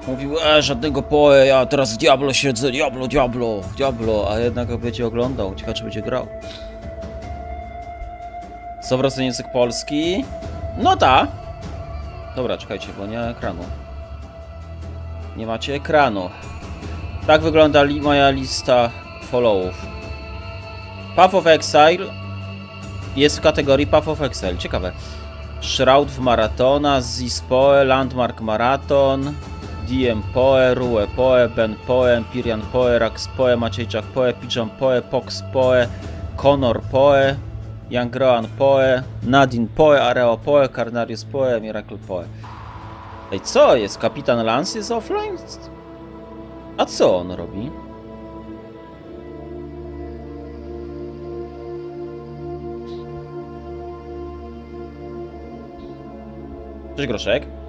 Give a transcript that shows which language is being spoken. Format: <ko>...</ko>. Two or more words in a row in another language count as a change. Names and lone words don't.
<pl>Mówił, żadnego PoE, ja teraz w Diablo siedzę, Diablo, a jednak będzie oglądał, ciekawe czy będzie grał. 100% język polski? No ta. Dobra, czekajcie, bo nie ma ekranu. Nie macie ekranu. Tak wygląda moja lista followów. Path of Exile jest w kategorii Path of Exile, ciekawe. Shroud w Maratona, Zis Poe, Landmark Maraton, DM Poe, Rue Poe, Ben Poe, Empyrean Poe, Rax Poe, Maciejczak Poe, Pigeon Poe, Pox Poe, Connor Poe, Youngroan Poe, Nadine Poe, Areo Poe, Carnarius Poe, Miracle Poe. Ej, co jest? Kapitan Lance jest offline? A co on robi? Cześć Groszek.</pl>